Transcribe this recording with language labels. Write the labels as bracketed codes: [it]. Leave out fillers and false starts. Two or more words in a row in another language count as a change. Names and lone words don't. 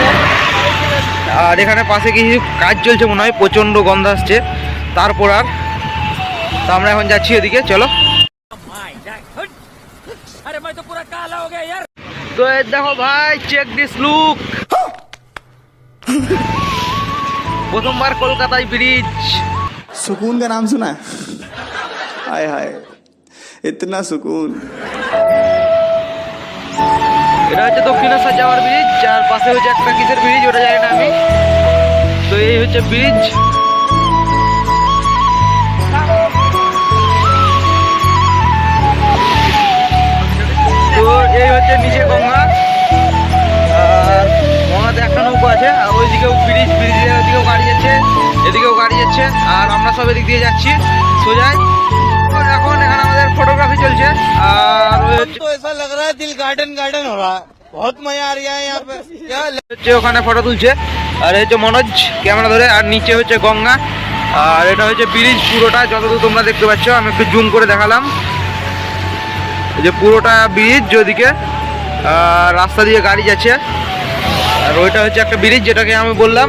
[bn] আর এখানে পাশে কিছু কাজ চলছে মনে হয়, প্রচণ্ড গন্ধ আসছে। তারপর আর তো আমরা এখন যাচ্ছি এদিকে, চলো। তো দেখো ভাই, [en] check this look. [bn] প্রথমবার কলকাতায় ব্রিজ। [hi] सुकून का नाम सुना है? हाय हाय इतना सुकून। [bn] এটা হচ্ছে দক্ষিণেশ্বর যাওয়ার ব্রিজ, আর পাশে হচ্ছে একটা কিসের ব্রিজ ওটা জানি না আমি। তো এই হচ্ছে ব্রিজ। তো এই হচ্ছে নিচে গঙ্গা, আর গঙ্গাতে একটা নৌকো আছে। আর ওইদিকেও ব্রিজ, ব্রিজের ওইদিকেও গাড়ি যাচ্ছে, এদিকেও গাড়ি যাচ্ছে। আর আমরা সব এদিক দিয়ে যাচ্ছি সোজাই। এখন এখানে আমাদের ফটোগ্রাফি চলছে। আর [hi] दिल गार्डन गार्डन हो रहा है, बहुत मजा आ रहा है यहाँ पे। [bn] হচ্ছে ওখানে ফটো তুলছে, আর হচ্ছে মনোজ ক্যামেরা ধরে। আর নিচে হচ্ছে গঙ্গা, আর এটা হচ্ছে ব্রিজ পুরোটা, যতদূর তোমরা দেখতে পাচ্ছ। আমি একটু জুম করে দেখালাম, এই যে পুরোটা ব্রিজ ওদিকে। আর রাস্তা দিয়ে গাড়ি যাচ্ছে। আর ওইটা হচ্ছে একটা ব্রিজ যেটাকে আমি বললাম।